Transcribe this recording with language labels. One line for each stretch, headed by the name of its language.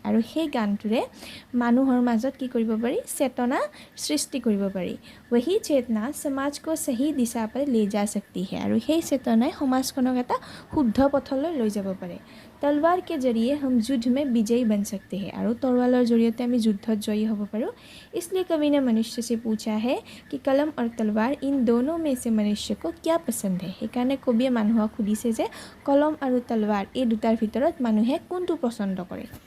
Assamese: আৰু সেই গানটোৰে মানুহৰ মাজত কি কৰিব পাৰি, চেতনা সৃষ্টি কৰিব পাৰি।
Hindi: वही चेतना समाज को सही दिशा पर ले जा सकती है और
Assamese: সেই চেতনাই সমাজখনক এটা শুদ্ধ পথলৈ লৈ যাব পাৰে।
Hindi: तलवार के जरिए हम युद्ध में विजयी बन सकते हैं और
Assamese: तलवार जरिए हम युद्धत जयी होब पारो।
Hindi: इसलिए कवि ने मनुष्य से पूछा है कि कलम और तलवार इन दोनों में से मनुष्य को क्या पसंद है।
Assamese: সেইকাৰণে কবিয়ে মানুহক সুধিছে যে কলম আৰু তলवार এই দুটাৰ ভিতৰত মানুহে কোনটো পছন্দ কৰে।